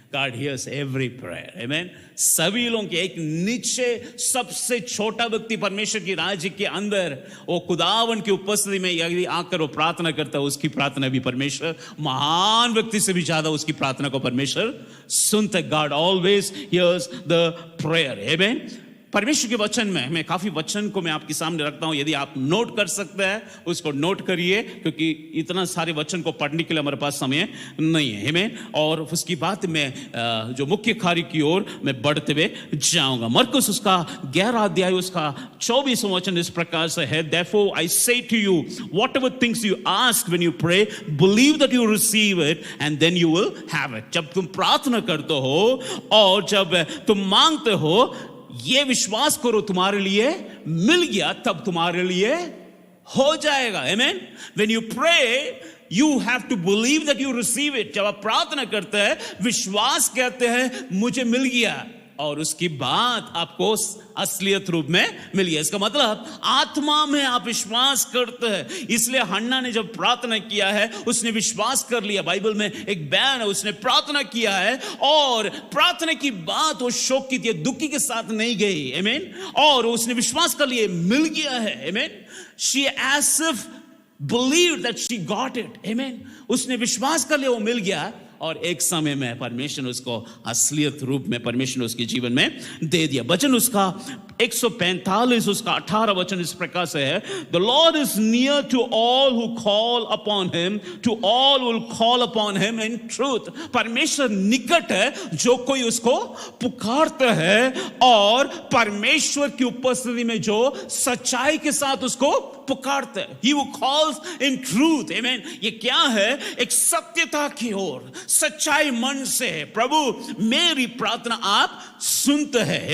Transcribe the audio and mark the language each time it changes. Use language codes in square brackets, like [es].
[en] God hears every prayer. Amen. [hi] सभी लोगों के एक नीचे सबसे छोटा व्यक्ति परमेश्वर की राज्य के अंदर वो खुदावन की उपस्थिति में यदि आकर वो प्रार्थना करता है, उसकी प्रार्थना भी परमेश्वर महान व्यक्ति से भी ज्यादा उसकी प्रार्थना को परमेश्वर सुनता है। [en] God always hears the prayer. Amen. [hi] परमेश्वर के वचन में मैं काफी वचन को मैं आपके सामने रखता हूं, यदि आप नोट कर सकते हैं उसको नोट करिए, क्योंकि इतना सारे वचन को पढ़ने के लिए हमारे पास समय नहीं है। हमें और उसकी बात में जो मुख्य कार्य की ओर मैं बढ़ते हुए जाऊंगा। मरकुस उसका 11 अध्याय उसका 24वां वचन इस प्रकार से है, [en] Therefore I say to you, whatever things you ask when you pray, believe that you receive it and then you will have it. [hi] जब तुम प्रार्थना करते हो और जब तुम मांगते हो, ये विश्वास करो तुम्हारे लिए मिल गया, तब तुम्हारे लिए हो जाएगा। आमेन। [en] When you pray, you have to believe that you receive it. [hi] जब आप प्रार्थना करते हैं, विश्वास कहते हैं मुझे मिल गया, और उसकी बात आपको असलियत रूप में मिल गया। इसका मतलब आत्मा में आप विश्वास करते हैं। इसलिए हन्ना ने जब प्रार्थना किया है, उसने विश्वास कर लिया। बाइबल में एक बयान है, उसने प्रार्थना किया है और प्रार्थना की बात वो शोक की थी, दुखी के साथ नहीं गई। आमीन। और उसने विश्वास कर लिया, मिल गया है। आमीन। [en] She as if believed that she got it. Amen. [hi] उसने विश्वास कर लिया, वो मिल गया, और एक समय में परमेश्वर उसको असलियत रूप में परमेश्वर उसके जीवन में दे दिया। वचन उसका 145 उसका 18 वचन इस प्रकार से है, [en] The Lord is near to all who call upon him, to all who will call upon him in truth. [hi] परमेश्वर निकट है जो कोई उसको पुकारता है, और परमेश्वर की उपस्थिति में जो सच्चाई के साथ उसको पुकारता है। [en] He who calls in truth. Amen. [hi] ये क्या है? एक सत्यता की ओर, सच्चाई मन से, प्रभु मेरी प्रार्थना आप सुनते हैं।